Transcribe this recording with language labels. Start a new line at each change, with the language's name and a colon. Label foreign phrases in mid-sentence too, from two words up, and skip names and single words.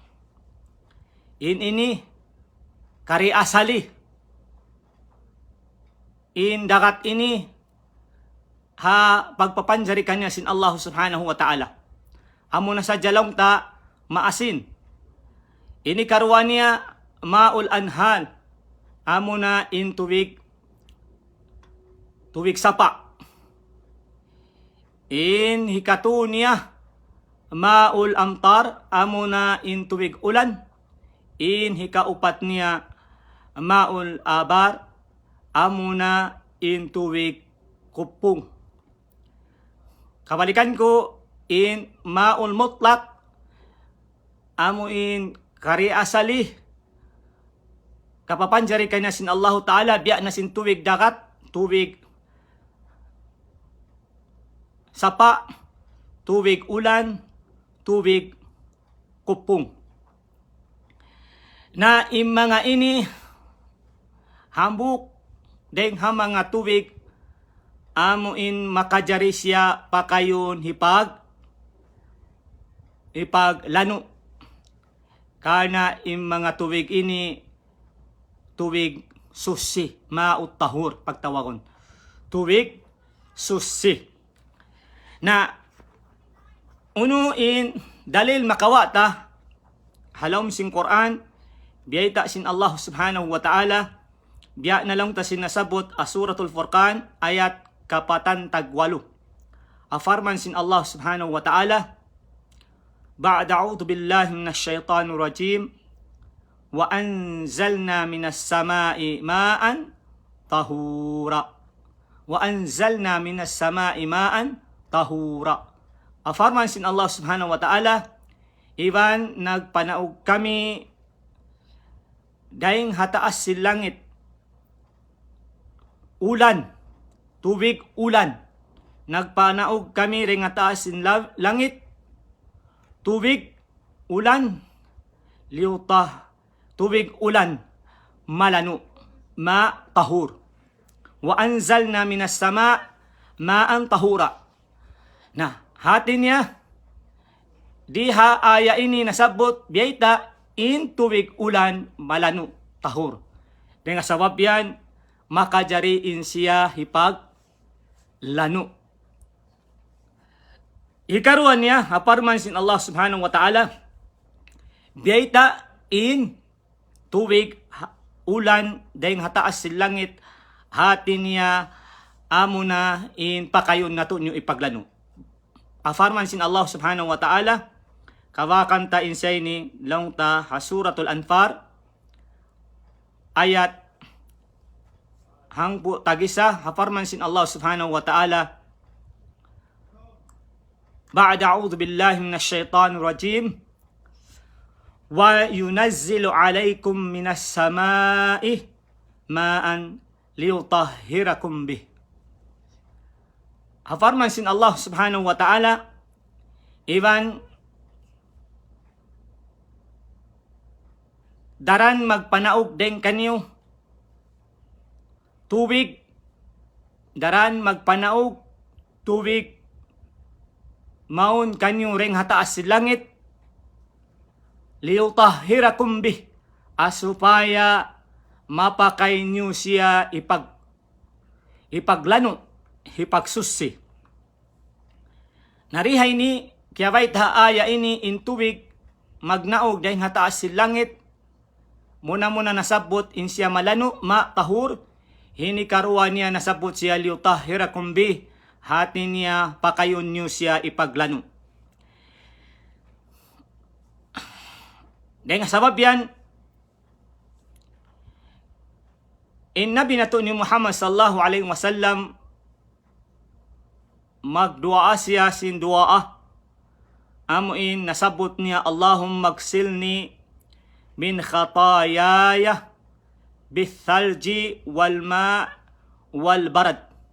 Tausug: ini kari asali in dagat ini ha pagpapanjari kanya sin Allah
Arabic: سبحانه وتعالى
Tausug: amo na sa jalong ta maasin ini karwania
Arabic: ماء الأنهار
Tausug: amo na in tubig sapa in hikatunya
Arabic: ماء الأمطار
Tausug: amo na in tubig ulan in hikaupat niya
Arabic: ماء الآبار
Tausug: amo na in tubig kupong kabalikan ko in
Arabic: الماء المطلق,
Tausug: amo in kari asali, kapapanjari kay nasin Allah Ta'ala, biya nasin tubig dagat, tubig sapa, tubig ulan, tubig kupong. Na mga ini hambuk deng ha mga tubig amuin makajari siya pakayon hipag lano. Karena mga tubig ini tubig susi, mautahur pagtawagon. Tubig susi. Na unuin dalil makawata halom sing Quran, biyay ta sin Allah
Arabic: سبحانه وتعالى,
Tausug: biya na lang ta sinasabot Suratul Furqan ayat kapatan tagwalo. Afarman sin Allah
Arabic: سبحانه وتعالى بعد أعوذ بالله من الشيطان الرجيم وأنزلنا من السماء ماء طهورا. وأنزلنا من السماء ماء طهورا.
Tausug: Afarman sin Allah
Arabic: سبحانه وتعالى,
Tausug: iban nagpanaog kami daing hataas si langit, ulan, tubig ulan. Nagpanaog kami ring hataas si langit, tubig ulan, liutah, tubig ulan, malano, ma tahur.
Arabic: وأنزلنا من السماء ماء طهورا.
Tausug: Nah, hati niya, diha aya ini nasabot biyayta in tubig ulan malano tahur. Dengan sabab yan, makajariin siya hipag lano. Ikaruan niya, aparman sin Allah
Arabic: سبحانه وتعالى,
Tausug: biyayta in tubig ulan dahing hataas si langit, hati niya amuna in pakayon nato nyo ipaglano. Afarman sin Allah
Arabic: سبحانه وتعالى,
Tausug: kawakan ta insay ni long ta Suratul Anfar ayat hangpo tagisa, hafarman sin Allah
Arabic: سبحانه وتعالى بعد أعوذ بالله من الشيطان الرجيم وينزل عليكم من السماء ماء ليطهركم به.
Tausug: Hafarman sin Allah
Arabic: سبحانه وتعالى,
Tausug: iban daran magpanaog deng kanyo tubig, daran magpanaog tubig maun kanyo ring hataas si langit,
Arabic: ليطهركم به,
Tausug: asupaya mapakay nyo siya ipaglano, ipagsusi. Narihay ni kiyaway aya ini in tubig magnaog dahing hataas si langit, muna nasabot in siya malano, ma tahur, hini karuan niya nasabot siya
Arabic: ليطهركم به,
Tausug: hati niya pakayon niyo siya ipaglano. Dahil sabab yan, in nabi na to ni Muhammad
Arabic: صلى الله عليه وسلم,
Tausug: magduaa siya sin duaa, amuin nasabot niya,
Arabic: اللهم اغسلني من خطاياي بالثلج والماء والبرد.